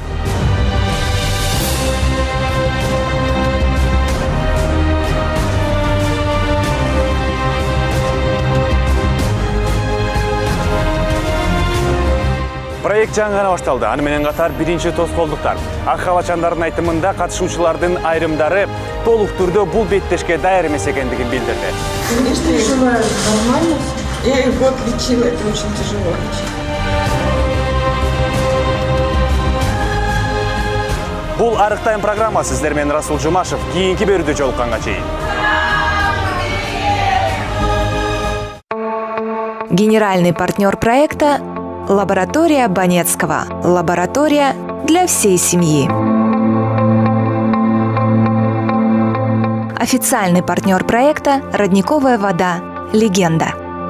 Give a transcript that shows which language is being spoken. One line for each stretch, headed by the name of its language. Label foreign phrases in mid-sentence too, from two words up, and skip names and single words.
Kyrgyz: Проект жаңы гана башталды. Аны менен катар биринчи тоскоолдуктар. Ак халачандардын айтымында катышуучулардын айрымдары толук түрдө бул беттешке даяр эмес экендигин билдирди.
Russian: Конечно, переживаю нормально. Я и год лечила, это очень тяжело лечить.
Kyrgyz: Бул Арыктайм программа сиздер менен Расул Жумашев. Кийинки берүүдө жолукканга чейин.
Russian: Генеральный партнер проекта – Лаборатория Банецкого. Лаборатория для всей семьи. Официальный партнер проекта – Родниковая вода. Легенда.